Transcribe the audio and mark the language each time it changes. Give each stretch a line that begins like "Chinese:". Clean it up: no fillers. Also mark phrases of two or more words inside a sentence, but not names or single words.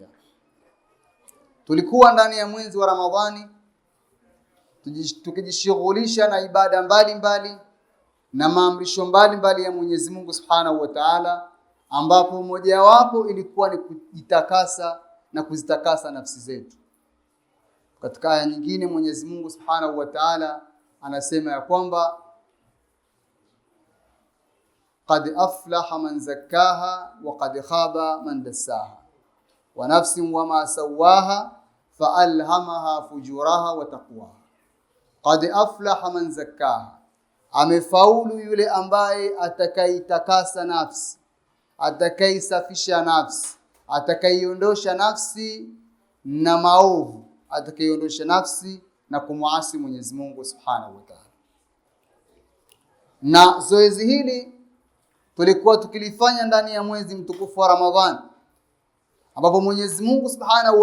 Swahili: Tulikuwa ndani ya mwezi wa Ramadhani tukijishughulisha na ibada mbalimbali na maamrisho mbalimbali ya Mwenyezi Mungu
Arabic: سبحانه وتعالى,
Swahili: ambapo mojawapo ilikuwa ni kujitakasa na kuzitakasa nafsi zetu. Katika aya nyingine Mwenyezi Mungu
Arabic: سبحانه وتعالى
Swahili: anasema ya kwamba
Arabic: قد أفلح من زكاها وقد خاب من دساها ونفس وما سواها فألهمها فجورها وتقواها. قد أفلح من زكاها,
Swahili: amefaulu yule ambaye atakaitakasa nafsi, atakaisafisha nafsi, atakaiondosha nafsi na maovu, atakayiondosha nafsi na kumuasi Mwenyezi Mungu
Arabic: سبحانه وتعالى.
Swahili: Na zoezi hili tulikuwa tukilifanya ndani ya mwezi mtukufu wa Ramadhani, ambapo Mwenyezi Mungu Subhanahu